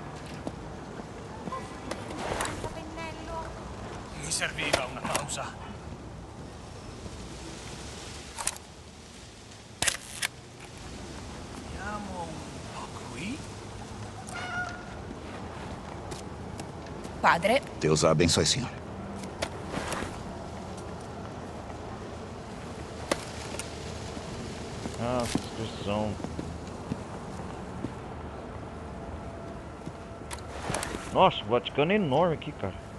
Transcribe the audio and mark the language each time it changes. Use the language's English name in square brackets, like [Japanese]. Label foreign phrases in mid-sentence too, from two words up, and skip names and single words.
[Italian] Mi serviva una pausa. Andiamo un po' qui. [Portuguese] Padre, Deus a abençoe, senhor. Ah, inscrição. Nossa, o Vaticano é enorme aqui, cara.